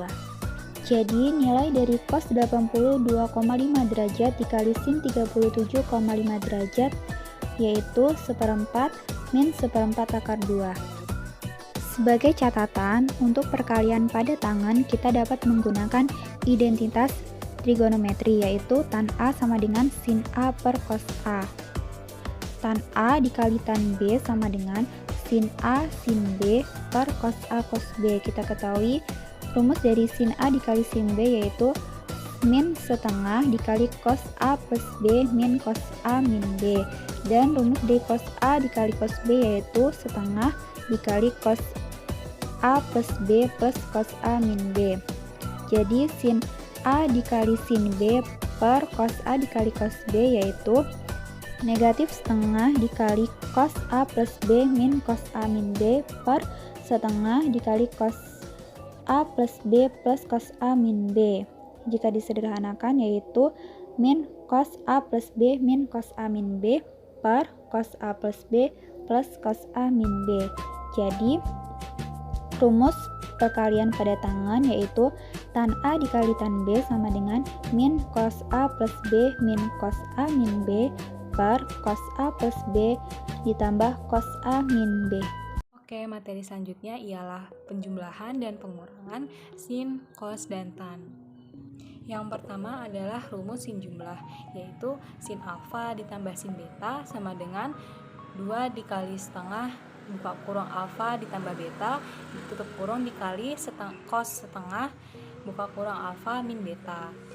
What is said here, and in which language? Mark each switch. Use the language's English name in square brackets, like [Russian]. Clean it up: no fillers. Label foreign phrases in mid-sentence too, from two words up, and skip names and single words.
[Indonesian] Jadi nilai dari cos 82,5 derajat dikali sin 37,5 derajat yaitu seperempat min seperempat akar 2. Sebagai catatan, untuk perkalian pada tangan kita dapat menggunakan identitas trigonometri, yaitu tan A sama dengan sin A per cos A. Tan A dikali tan B sama dengan sin A sin B per cos A cos B. Kita ketahui rumus dari sin A dikali sin B yaitu min setengah dikali cos A plus B min cos A min B, dan rumus dari cos A dikali cos B yaitu setengah dikali cos A plus B plus cos A min B. Jadi sin A dikali sin B per cos A dikali cos B yaitu negatif setengah dikali cos A plus B min cos A min B per setengah dikali cos A plus B plus cos A min B. Jika disederhanakan yaitu min cos A plus B min cos A min B per cos A plus B plus cos A min B. Jadi rumus perkalian pada tangan yaitu tan A dikali tan B sama dengan min cos A plus B min cos A min B per cos A plus B ditambah cos A min B. Oke, materi selanjutnya ialah penjumlahan dan pengurangan sin, cos, dan tan. Yang pertama adalah rumus sin jumlah, yaitu sin alfa ditambah sin beta sama dengan 2 dikali setengah buka kurung alfa ditambah beta tutup kurung dikali cos setengah buka kurung alfa min beta.